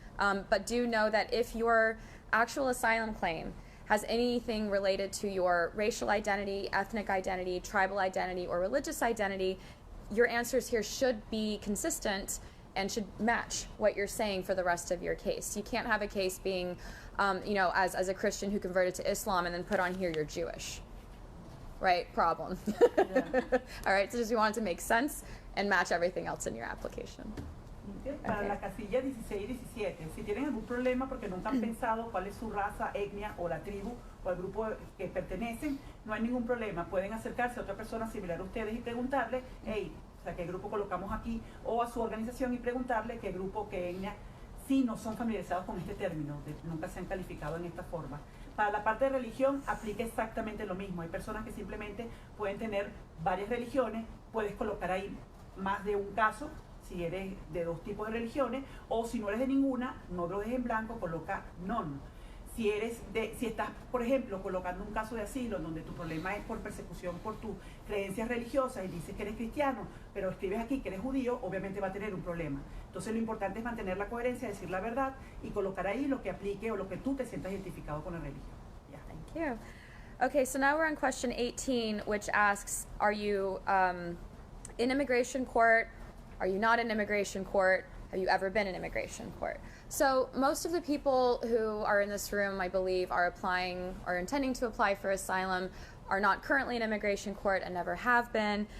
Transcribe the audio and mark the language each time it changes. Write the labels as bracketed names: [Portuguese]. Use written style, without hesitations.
[English] But do know that if your actual asylum claim has anything related to your racial identity, ethnic identity, tribal identity, or religious identity, your answers here should be consistent and should match what you're saying for the rest of your case. You can't have a case being, as a Christian who converted to Islam and then put on here you're Jewish. Right? Problem. Yeah. All right, so just you want it to make sense and match everything else in your application. [Spanish] Para la casilla 16 y 17, si tienen algún problema porque nunca han pensado cuál es su raza, etnia o la tribu o el grupo que pertenecen, no hay ningún problema. Pueden acercarse a otra persona similar a ustedes y preguntarle, ¿qué grupo colocamos aquí? O a su organización y preguntarle qué grupo, qué etnia, si no son familiarizados con este término, nunca se han calificado en esta forma. Para la parte de religión aplica exactamente lo mismo. Hay personas que simplemente pueden tener varias religiones, puedes colocar ahí más de un caso, si eres de 2 tipos de religiones, o si no eres de ninguna, no lo dejes en blanco, coloca none. Si estás, por ejemplo, colocando un caso de asilo donde tu problema es por persecución por tus creencias religiosas y dices que eres cristiano, pero escribes aquí que eres judío, obviamente va a tener un problema. Entonces lo importante es mantener la coherencia, decir la verdad y colocar ahí lo que aplique o lo que tú te sientas identificado con la religión. [English] Yeah. Thank you. Okay, so now we're on question 18, which asks, are you in immigration court? Are you not in immigration court? Have you ever been in immigration court? So most of the people who are in this room, I believe, are applying or intending to apply for asylum are not currently in immigration court and never have been.